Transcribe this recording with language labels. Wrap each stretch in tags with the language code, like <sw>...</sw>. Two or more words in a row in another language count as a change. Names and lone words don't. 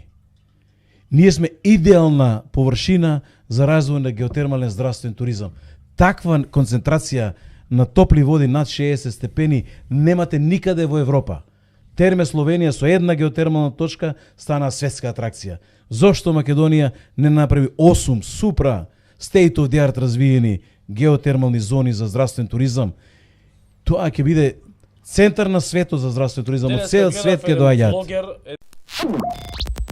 <mk>Ние сме идеална површина за развој на геотермален здравствен туризам. Таква концентрација на топли води над 60 степени немате никаде во Европа. Терме Словенија со една геотермална точка стана светска атракција. Зошто Македонија не направи 8 супра</mk> <en>state of the art</en> <mk>развиени геотермални зони за здравствен туризам? Тоа ќе биде центар на светот за здравствен туризам. Од цел свет ќе доаѓаат.</mk>